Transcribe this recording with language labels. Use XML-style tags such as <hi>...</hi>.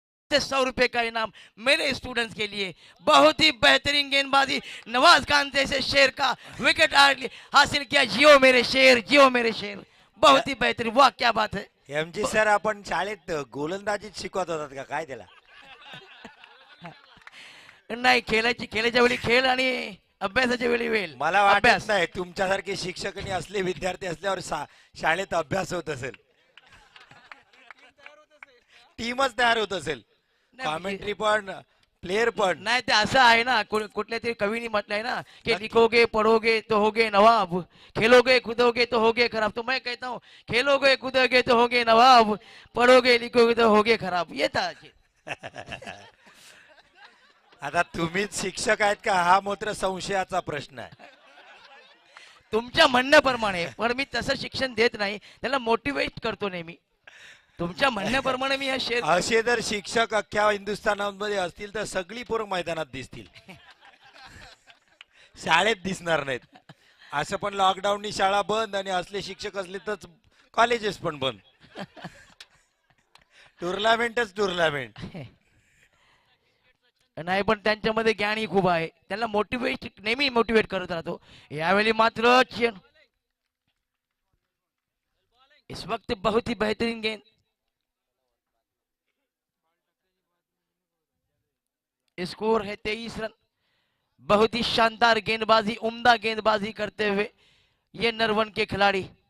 <hi>₹100 का इनाम मेरे स्टूडेंट्स के लिए। बहुत ही बेहतरीन गेंदबाजी, नवाज खान जैसे शेर का विकेट हासिल किया। जियो मेरे शेर, जियो मेरे शेर, बहुत ही बेहतरीन, वाह क्या बात है।</hi> <mr>एमजी सर, आपण शाळेत गोलंदाजीत शिकवत होतात का काय त्याला? नाही, खेळाच्या वेळी खेळ आणि अभ्यासाच्या वेळी वेळ मला वाटत अभ्यास। नाही तुमच्यासारखे शिक्षक आणि असले विद्यार्थी असल्यावर शाळेत अभ्यास होत असेल, टीमच तयार होत असेल, नाही म्हणजे कॉमेंट्री पण, प्लेयर पण। नाही, ते असं आहे ना, कुठल्या तरी कवीने म्हटलंय ना कि नक्की</mr> <hi>लिखोगे पढ़ोगे तो होगे नवाब, खेलोगे कूदोगे तो होगे खराब। तो मैं कहता हूँ खेलोगे कूदोगे तो होगे नवाब, पढ़ोगे लिखोगे तो होगे खराब, ये था।</hi> <mr>आता तुम्हीच शिक्षक आहेत का हा मात्र संशयाचा प्रश्न आहे। तुमच्या म्हणण्याप्रमाणे, पण मी तसं शिक्षण देत नाही, त्याला मोटिवेट करतो नेहमी। तुमच्या म्हणण्याप्रमाणे मी हा शेर असे जर शिक्षक अख्ख्या हिंदुस्थानामध्ये असतील तर सगळी पोरं मैदानात दिसतील, शाळेत दिसणार नाहीत। असं पण लॉकडाऊननी शाळा बंद आणि असले शिक्षक असले तर कॉलेजेस पण बंद, टुर्नामेंटच टुर्नामेंट। नाही, पण त्यांच्यामध्ये ज्ञानही खूप आहे, त्यांना मोटिवेट नेहमी मोटिवेट करत राहतो। यावेळी मात्र</mr> <hi>इस वक्त बहुत ही बेहतरीन गेंद, स्कोर है 23 रन। बहुत ही शानदार गेंदबाजी, उम्दा गेंदबाजी करते हुए ये नरवन के खिलाड़ी।</hi>